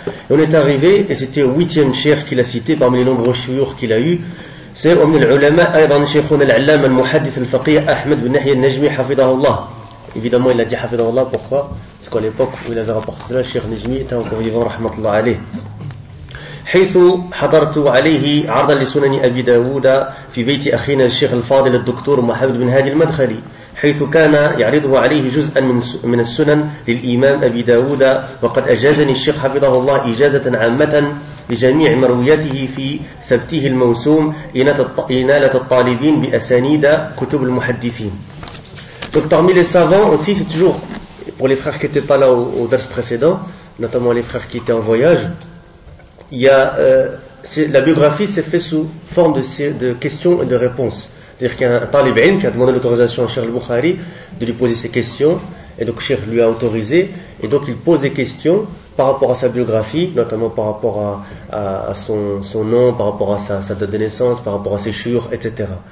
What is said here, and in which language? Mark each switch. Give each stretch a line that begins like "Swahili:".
French: Et on est arrivé, et c'était au 8e Cheikh qu'il a cité parmi les nombreux Cheikh qu'il a eu. C'est Omni al-Ulama, Aydan Cheikhun al-Allam al-Muhaddith al-Faqih Ahmed bin Nahya al-Najmi, hafidahullah. Évidemment, il a dit hafidahullah, pourquoi? Parce qu'à l'époque où il avait rapporté cela, Cheikh Najmi était encore vivant, rahmatullah alayhi.
Arabic: حيث حضرت عليه عرضا لسنن أبي داود في بيت أخينا الشيخ الفاضل الدكتور محمد بن هادي المدخلي حيث كان يعرضه عليه جزءا من السنن للإمام أبي داود وقد أجازني الشيخ حفظه الله إجازة عامة لجميع مروياته في ثبته الموسوم إنالة الطالبين بأسانيد كتب المحدثين.
French: Donc parmi les savants aussi, c'est toujours pour les frères qui étaient pas là au درس précédent, notamment les frères qui étaient en voyage. La biographie s'est faite sous forme de questions et de réponses. C'est-à-dire qu'il y a un talib ilm qui a demandé l'autorisation à Cheikh al-Bukhari de lui poser ses questions, et donc Cheikh lui a autorisé, et donc il pose des questions par rapport à sa biographie, notamment par rapport à son nom, par rapport à sa date de naissance, par rapport à ses chouyours, etc.